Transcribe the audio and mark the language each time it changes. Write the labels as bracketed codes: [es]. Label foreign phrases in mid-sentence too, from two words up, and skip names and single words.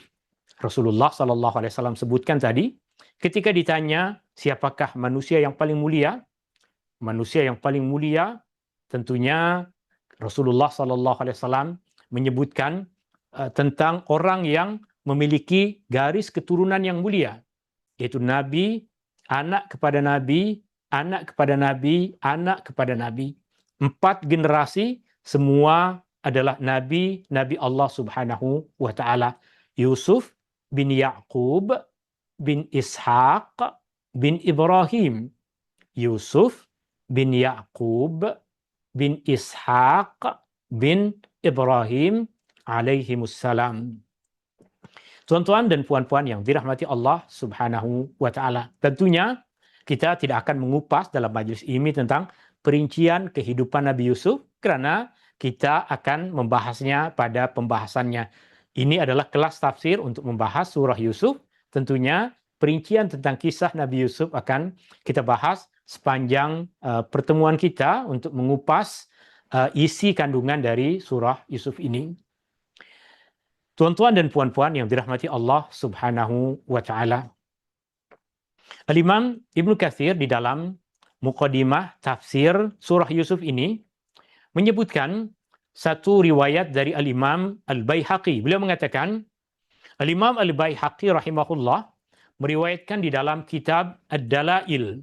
[id] Rasulullah SAW sebutkan tadi, ketika ditanya siapakah manusia yang paling mulia, manusia yang paling mulia tentunya Rasulullah SAW menyebutkan tentang orang yang memiliki garis keturunan yang mulia, yaitu Nabi, anak kepada Nabi, anak kepada Nabi, anak kepada Nabi. 4 generasi semua adalah Nabi Allah [ar] سبحانه وتعالى. [id] Yusuf bin Yaqub bin Ishaq bin Ibrahim. Yusuf bin Yaqub bin Ishaq bin Ibrahim alaihimussalam. Tuan-tuan dan puan-puan yang dirahmati Allah [ar] سبحانه وتعالى. [id] Tentunya kita tidak akan mengupas dalam majelis ini tentang perincian kehidupan Nabi Yusuf karena kita akan membahasnya pada pembahasannya. Ini adalah kelas tafsir untuk membahas surah Yusuf. Tentunya perincian tentang kisah Nabi Yusuf akan kita bahas sepanjang pertemuan kita untuk mengupas isi kandungan dari surah Yusuf ini. Tuan-tuan dan puan-puan yang dirahmati Allah [ar] سبحانه وتعالى. [id] Al-Imam Ibnu Katsir di dalam muqaddimah tafsir surah Yusuf ini menyebutkan satu riwayat dari Al-Imam Al-Baihaqi. Beliau mengatakan, Al-Imam Al-Baihaqi rahimahullah meriwayatkan di dalam kitab Ad-Dalail.